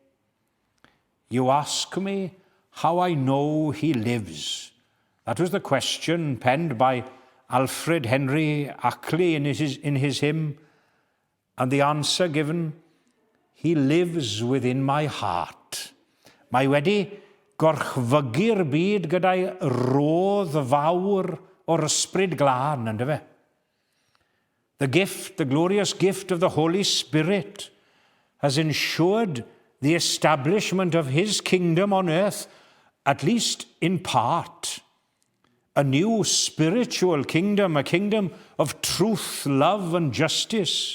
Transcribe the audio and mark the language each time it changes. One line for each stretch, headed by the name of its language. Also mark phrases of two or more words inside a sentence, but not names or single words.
English: You ask me how I know he lives. That was the question penned by Alfred Henry Ackley in his hymn, and the answer given, he lives within my heart.
Welsh: Mae wedi gorchfygu'r byd gyda'i rodd fawr o'r ysbryd glân, ynddo fe?
English: The gift, the glorious gift of the Holy Spirit has ensured the establishment of his kingdom on earth, at least in part. A new spiritual kingdom, a kingdom of truth, love, and justice.